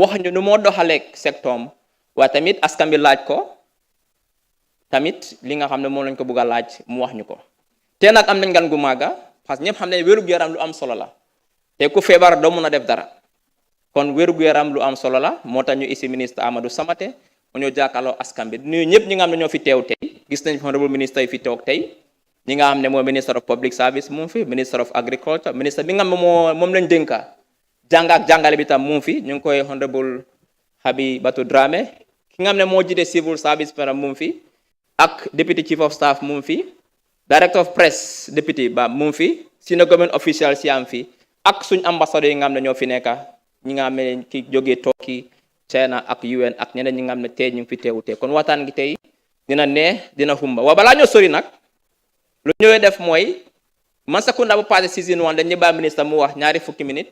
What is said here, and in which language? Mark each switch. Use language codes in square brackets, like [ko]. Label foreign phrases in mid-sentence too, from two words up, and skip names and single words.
[wo] wax ñu nu moo doxaleeg secteur waaye tamit askan bi laaj ko tamit li nga xam ne moom lañ ko bëgg a laaj mu wax ñu ko te nag am nañ gan gu màgga [fr] parce que [wo] ñëpp xam ne wérug yaram lu am solo la te ku feebar doo mun a def dara kon wérug yaram lu am solo la moo tax ñu isi ministre Ahmadou Samateh mu ñoo jàkkaarloo askan bi nuyu ñëpp ñi nga xam ne ñoo fi teew tey gis nañ honorable ministre yi fi toog tey ñi nga xam ne mooy [en] minister of public service [wo] mu ngi fi [en] minister of agriculture [wo] ministre bi nga xam ne moom lañ dénka jàng ak jàngale bi tam mu ngi fi ñu ngi koy honorable Habibatu Dramé ki nga xam ne moo jiite [en] civil service [wo] par mu ngi fi ak [en] deputy chief of staff [wo] mu ngi fi [en] director of press [wo] deputy ba mu ngi fi [en] senior government official [wo] si am fi ak suñ ambassadeur yi nga xam ne ñoo fi nekka ñi nga xam ne ki jógee Turkey China ak UN ak ñeneen ñi nga xam ne tey ñu ngi fi teewu tey kon waxtaan gi tey dina neex dina humba waaw balaa ñoo sori nag lu ñëwee def mooy Mansa Kunda bu passé season 1 dañu bàyyi ministre mu wax ñaari fukki minute